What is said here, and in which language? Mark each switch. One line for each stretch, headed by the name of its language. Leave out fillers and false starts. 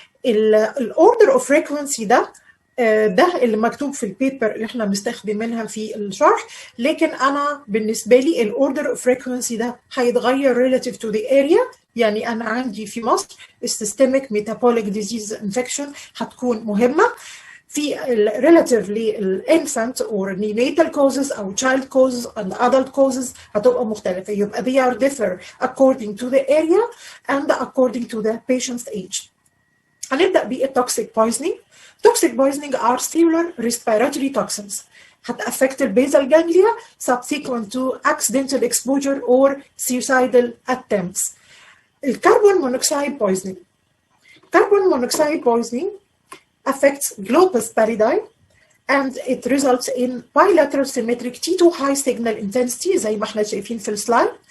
Arabic: الاوردر اوف فريكوينسي ده اللي مكتوب في البيبر اللي احنا مستخدمينها في الشرح، لكن انا بالنسبه لي الاوردر اوف فريكوينسي ده هيتغير
English: relative to the area.
Arabic: يعني انا عندي في مصر السيستميك ميتابوليك ديزيز انفكشن هتكون مهمه، في relative للانفانت or neonatal causes او child causes
English: and adult causes
Arabic: هتبقى مختلفه. يبقى
English: they are differ according to the area and according to the patient's age. هنبدا بالتوكسيك poisoning. Toxic poisoning are cellular respiratory toxins that affect the basal ganglia subsequent to accidental exposure or suicidal attempts. Carbon monoxide poisoning. Carbon monoxide poisoning affects globus pallidi and it results in bilateral symmetric T2 high signal intensity
Arabic: زي ما احنا شايفين في السلايد.